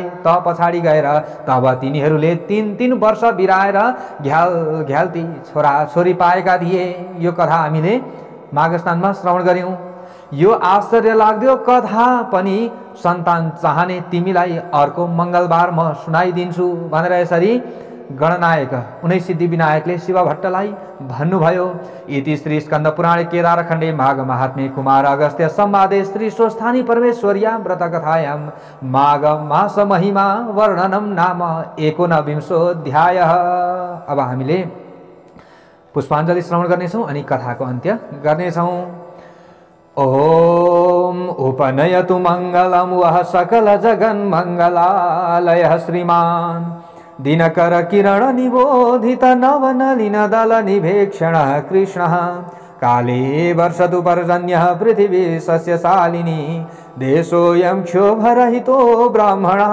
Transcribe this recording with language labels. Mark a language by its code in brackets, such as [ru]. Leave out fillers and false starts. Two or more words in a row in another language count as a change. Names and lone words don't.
[ne] त पछाडि गएर तब तिनीहरूले 3 वर्ष बिराएर घ्याल्ती छोरा छोरी पाएका थिए। यो कथा हामीले माघ स्नानमा श्रवण गर्यौं। यो आश्चर्य लाग्दो कथा पनि सन्तान चाहने तिमीलाई अर्को मङ्गलबार म सुनाइदिन्छु भनेर यसरी गणनायक 19 सिद्धि विनायकले शिव भट्टलाई भन्नुभयो। [sa] इति श्री स्कन्द पुराणे केदारखण्डे माघ महात्म्ये कुमार अगस्त्य संवादे श्री स्वस्थानी परमेश्वर्या व्रत कथायां माघ मास महिमा वर्णनम नाम 19विंशोऽध्यायः। [ne] अब हामीले पुष्पाञ्जलि श्रवण गर्नेछौँ अनि कथाको अन्त्य गर्नेछौँ। [sa] ओम उपनयतु मङ्गलं वः सकल जगन्मङ्गलालयः श्रीमान् दिनकर किरण निबोधित नवनलिन दल निभेक्षणः कृष्णः काले वर्षतु पर्जन्यः पृथिवी सस्यशालिनी देशोऽयं क्षोभरहितो ब्राह्मणाः